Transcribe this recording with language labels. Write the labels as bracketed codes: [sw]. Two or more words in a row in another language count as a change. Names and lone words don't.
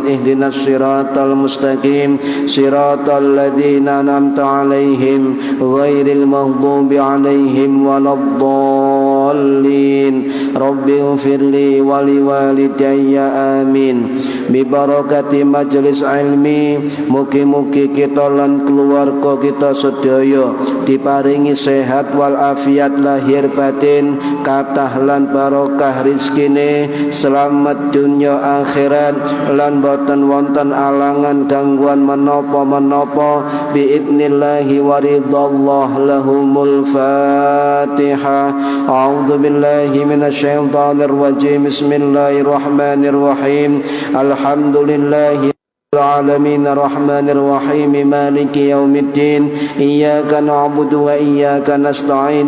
[ar] اهدنا الصراط المستقيم. صراط الذين أنعمت عليهم غير المغضوب عليهم ولا الضالين. رب اغفر لي ولوالدي آمين. [jv] Bi barakati majlis ilmi, mugi-mugi kita lan keluarga kita sedaya diparingi sehat wal afiat lahir batin, kathah lan barokah rizkine, selamat dunya akhirat, lan boten wonten alangan gangguan menapa-menapa [ar] بإذن الله ورضا الله. لهم الفاتحة. أعوذ بالله من الشيطان الرجيم. بسم الله الرحمن الرحيم. Alhamdulillahi العالمين الرحمن الرحيم مالك يوم الدين. إياك نعبد وإياك نستعين.